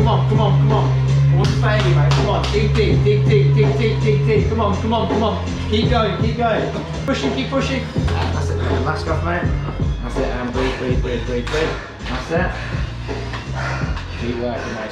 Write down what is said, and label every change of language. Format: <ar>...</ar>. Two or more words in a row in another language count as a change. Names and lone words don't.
<en>come on, come on. I want to fail you, mate. Come on, dig, dig, dig, dig, dig, dig, dig, dig. Come on, come on, come on. Keep going, keep going. Pushing, keep pushing. That's it, mate. Mask off, mate. That's it, and breathe. That's it. Keep working, mate.</en>